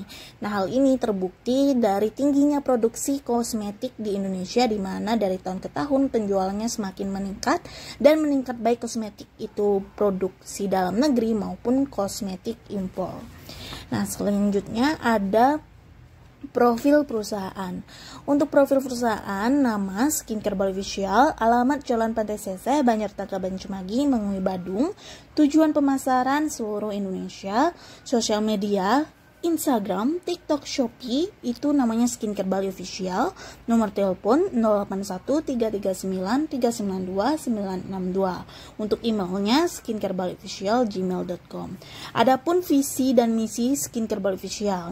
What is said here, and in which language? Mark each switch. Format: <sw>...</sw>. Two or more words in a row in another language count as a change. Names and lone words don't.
<id>Nah, hal ini terbukti dari tingginya produksi kosmetik di Indonesia, di mana dari tahun ke tahun penjualannya semakin meningkat dan meningkat baik kosmetik itu produksi dalam negeri maupun kosmetik impor. Nah, selanjutnya ada profil perusahaan. Untuk profil perusahaan, nama Skincare Bali Official, alamat Jalan Pantai Sese, Banjartaka, Banyuwangi, Mengui, Badung, tujuan pemasaran seluruh Indonesia, sosial media Instagram, TikTok, Shopee, itu namanya Skincare Bali Official. Nomor telepon 0813939392. Untuk emailnya skincarebaliofficial@gmail.com. Adapun visi dan misi Skincare Bali Official.</id>